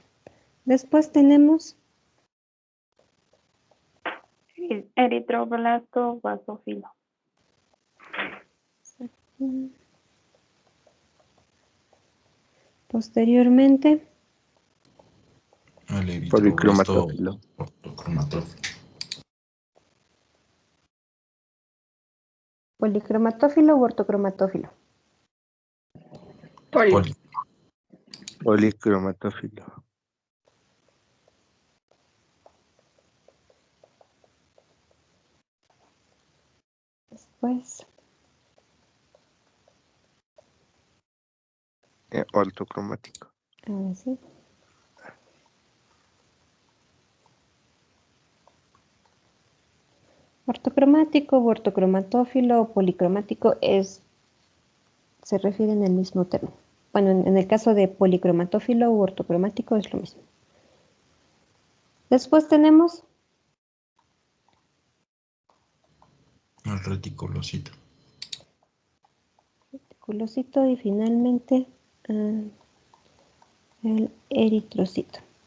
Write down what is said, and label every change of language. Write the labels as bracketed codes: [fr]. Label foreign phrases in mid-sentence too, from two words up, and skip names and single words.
[es] Después tenemos Eritroblasto basófilo. posteriormente El eritroblasto Policromatófilo. ortocromatófilo. policromatófilo u ortocromatófilo. Poli. Policromatófilo. Después Ortocromático. ahora sí. Ortocromático, ortocromatófilo o policromático se refieren al mismo término. Bueno, en el caso de policromatófilo u ortocromático es lo mismo. Después tenemos El reticulocito. reticulocito y finalmente el eritrocito.